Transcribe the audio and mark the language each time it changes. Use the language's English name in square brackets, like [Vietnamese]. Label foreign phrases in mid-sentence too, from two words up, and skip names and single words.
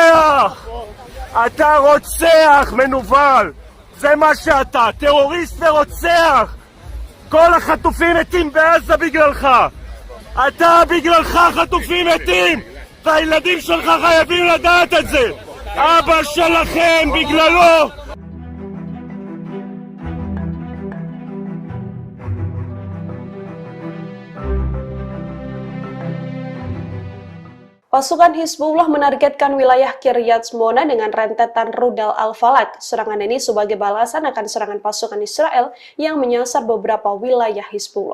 [Hebrew] אתה רוצח מנוול! זה מה שאתה, טרוריסט ורוצח! כל החטופים מתים בעזה בגללך! בגללך חטופים מתים! והילדים שלך חייבים לדעת את זה! אבא שלכם בגללו! [Indonesian] Pasukan Hizbullah menargetkan wilayah Kiryat Shmona dengan rentetan rudal Al-Falaq. Serangan ini sebagai balasan akan serangan pasukan Israel yang menyasar beberapa wilayah Hizbullah.